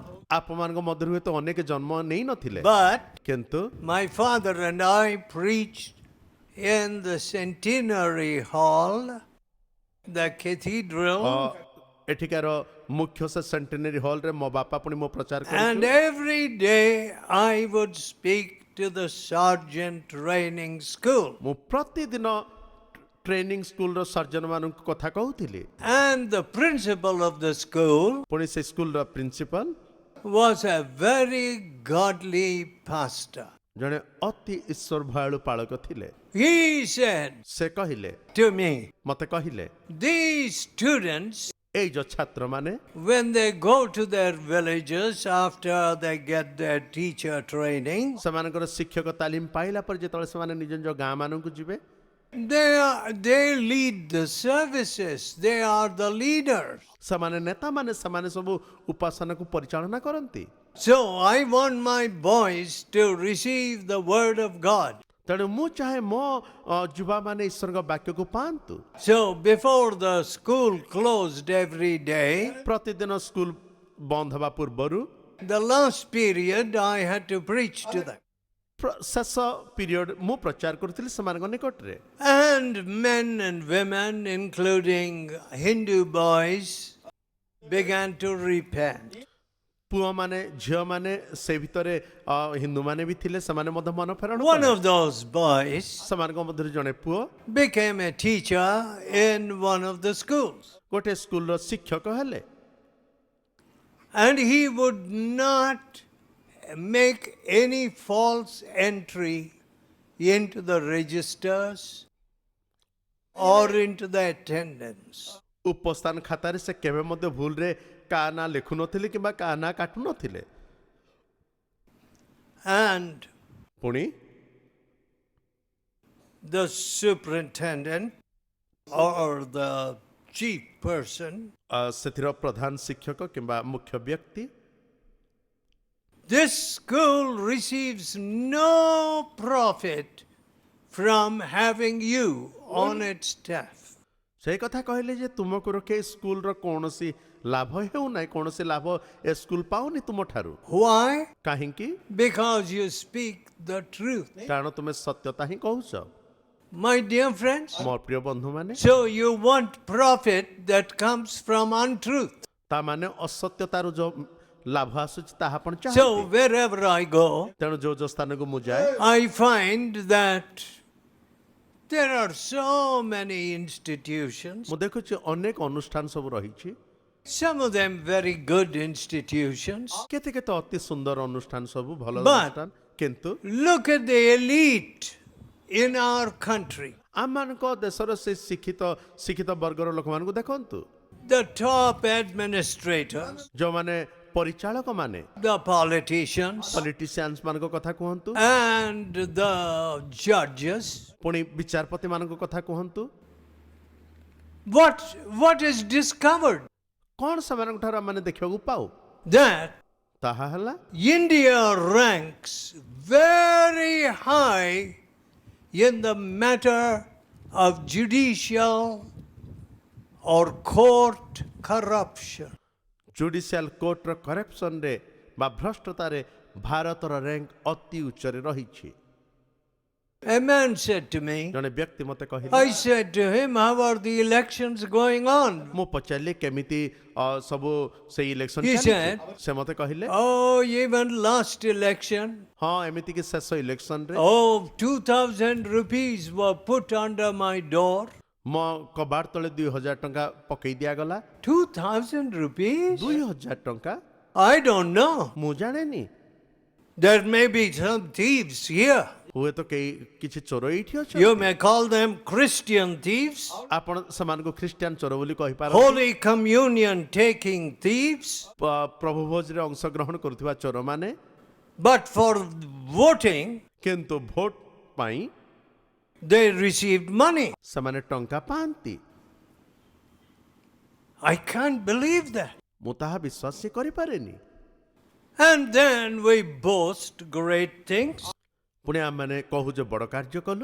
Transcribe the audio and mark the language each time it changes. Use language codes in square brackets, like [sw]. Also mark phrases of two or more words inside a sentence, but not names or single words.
[or] ଆପଣମାନଙ୍କ ମଧ୍ୟରୁ ହୁଏତ ଅନେକ ଜନ୍ମ ନେଇ ନଥିଲେ, [en] But [or] କିନ୍ତୁ [en] my father and I preached in the Centenary Hall, the cathedral, [or] ଏଠିକାର ମୁଖ୍ୟ ସେ ସେଣ୍ଟେନାରୀ ହଲରେ ମୋ ବାପା ପୁଣି ମୋ ପ୍ରଚାର [en] and [or] କରୁଛୁ। [en] every day I would speak to the sergeant training school. [or] ମୁଁ ପ୍ରତିଦିନ [en] training school [or] ସର୍ଜନ ମାନଙ୍କୁ କଥା କହୁଥିଲି। [en] And the principal of the school [or] ପୁଣି ସେ ସ୍କୁଲର ପ୍ରିନ୍ସିପାଲ [en] was a very godly pastor. [or] ଜଣେ ଅତି ଈଶ୍ୱର ଭୟାଳୁ ପାଳକ ଥିଲେ। [en] He said [or] ସେ କହିଲେ, [en] to me, [or] ମତେ କହିଲେ, [en] these students, [or] ଏଇ ଯୋଉ ଛାତ୍ରମାନେ [en] when they go to their villages after they get their teacher training, [or] ସେମାନଙ୍କର ଶିକ୍ଷକ ତାଲିମ ପାଇଲା ପରେ ଯେତେବେଳେ ସେମାନେ ନିଜ ନିଜ ଗାଁ ମାନଙ୍କୁ ଯିବେ, [en] they lead the services. They are the leaders. [or] ସେମାନେ ନେତାମାନେ, ସେମାନେ ସବୁ ଉପାସନାକୁ ପରିଚାଳନା କରନ୍ତି। [en] So I want my boys to receive the word of God. [or] ତେଣୁ ମୁଁ ଚାହେଁ ମୋ ଯୁବାମାନେ ଈଶ୍ୱରଙ୍କ ବାକ୍ୟକୁ ପାଆନ୍ତୁ। [en] So before the school closed every day, [or] ପ୍ରତିଦିନ ସ୍କୁଲ ବନ୍ଦ ହେବା ପୂର୍ବରୁ [en] the last period I had to preach to them. [or] ଶେଷ ପିରିୟଡ଼ ମୁଁ ପ୍ରଚାର କରୁଥିଲି ସେମାନଙ୍କ ନିକଟରେ। [en] And men and women, including Hindu boys, began to repent. [or] ପୁଅମାନେ ଝିଅମାନେ ସେ ଭିତରେ ହିନ୍ଦୁମାନେ ବି ଥିଲେ, ସେମାନେ ମଧ୍ୟ ମନ ଫେରଣ [en] One [or] କଲେ। [en] of those boys [or] ସେମାନଙ୍କ ମଧ୍ୟରୁ ଜଣେ ପୁଅ [en] became a teacher in one of the schools. [or] ଗୋଟେ ସ୍କୁଲର ଶିକ୍ଷକ ହେଲେ। [en] And he would not make any false entry into the registers or into the attendance. [or] ଉପସ୍ଥାନ ଖାତାରେ ସେ କେବେ ମଧ୍ୟ ଭୁଲରେ କାହା ନାଁ ଲେଖୁନଥିଲେ କିମ୍ବା କାହା ନାଁ କାଟୁନଥିଲେ। [en] And [or] ପୁଣି [en] the superintendent or the chief person, [or] ସେଥିର ପ୍ରଧାନ ଶିକ୍ଷକ କିମ୍ବା ମୁଖ୍ୟ ବ୍ୟକ୍ତି, [en] this school receives no profit from having you on its staff. [or] ସେଇ କଥା କହିଲେ ଯେ ତୁମକୁ ରଖେ ସ୍କୁଲର କୌଣସି ଲାଭ ହେଉନାହିଁ, କୌଣସି ଲାଭ ଏ ସ୍କୁଲ ପାଉନି ତୁମଠାରୁ। [en] Why? [or] କାହିଁକି? [en] Because you speak the truth. [or] କାରଣ ତୁମେ ସତ୍ୟତା ହିଁ କହୁଛ। [en] My dear friends, [or] ମୋ ପ୍ରିୟ ବନ୍ଧୁମାନେ, [en] so you want profit that comes from untruth. [or] ତା ମାନେ ଅସତ୍ୟତାରୁ ଯୋଉ ଲାଭ ଆସୁଛି ତାହା ଆପଣ [en] So [or] ଚାହାନ୍ତି। [en] wherever I go, [or] ତେଣୁ ଯୋଉ ଯୋଉ ସ୍ଥାନକୁ ମୁଁ ଯାଏ, [en] I find that there are so many institutions, [or] ମୁଁ ଦେଖୁଛି ଅନେକ ଅନୁଷ୍ଠାନ ସବୁ ରହିଛି। [en] some of them very good institutions. [or] କେତେ କେତେ ଅତି ସୁନ୍ଦର ଅନୁଷ୍ଠାନ ସବୁ, ଭଲ [en] But- [or] ଅନୁଷ୍ଠାନ, କିନ୍ତୁ [en] Look at the elite in our country. [or] ଆମମାନଙ୍କ ଦେଶର ସେ ଶିକ୍ଷିତ ବର୍ଗର ଲୋକମାନଙ୍କୁ ଦେଖନ୍ତୁ। [en] The top administrators, [or] ଯୋଉମାନେ ପରିଚାଳକ ମାନେ, [en] the politicians, [or] ପଲିଟିସିଆନ୍ସ ମାନଙ୍କ କଥା କୁହନ୍ତୁ, [en] and the judges. [or] ପୁଣି ବିଚାରପତି ମାନଙ୍କ କଥା କୁହନ୍ତୁ, [en] What is discovered? [or] କଣ ସେମାନଙ୍କ ଠାରୁ ଆମେ ଦେଖିବାକୁ ପାଉ? [en] That [or] ତାହା ହେଲା [en] India ranks very high in the matter of judicial or court corruption. judicial court corruption [or] ବା ଭ୍ରଷ୍ଟତାରେ ଭାରତର ରାଙ୍କ ଅତି ଉଚ୍ଚରେ ରହିଛି। [en] A man said to me, [or] ଜଣେ ବ୍ୟକ୍ତି ମତେ କହିଲେ, [en] I said to him, how are the elections going on? [or] ମୁଁ ପଚାରିଲି କେମିତି ସବୁ ସେଇ ଇଲେକ୍ସନ [en] He [or] ଚାଲିଛି? [en] said, [or] ସେ ମତେ କହିଲେ, [en] Oh, even last election, [or] ହଁ ଏମିତି କି ଶେଷ ଇଲେକ୍ସନରେ [en] oh, 2,000 rupees were put under my door. [or] ମୋ କବାଟ ତଳେ 2000 ଟଙ୍କା ପକେଇ ଦିଆଗଲା। [en] 2,000 rupees? [or] 2000 ଟଙ୍କା? [en] I don't know. [or] ମୁଁ ଜାଣେନି। [en] There may be some thieves here. [or] ହୁଏତ କେହି କିଛି ଚୋର ଏଇଠି [en] You [or] ଅଛନ୍ତି। [en] may call them Christian thieves, [or] ଆପଣ ସେମାନଙ୍କୁ ଖ୍ରୀଷ୍ଟିଆନ ଚୋର ବୋଲି କହିପାରନ୍ତି। [en] Holy Communion taking thieves, [or] ପ୍ରଭୁ ଭୋଜରେ ଅଂଶଗ୍ରହଣ କରୁଥିବା ଚୋରମାନେ, [en] but for voting, [or] କିନ୍ତୁ ଭୋଟ ପାଇଁ [en] they received money. [or] ସେମାନେ ଟଙ୍କା ପାଆନ୍ତି। [en] I can't believe that. [or] ମୁଁ ତାହା ବିଶ୍ୱାସ ହିଁ କରିପାରେନି। [en] And then we boast great things. [or] ପୁଣି ଆମେମାନେ କହୁ ଯେ ବଡ଼ କାର୍ଯ୍ୟ କଲୁ,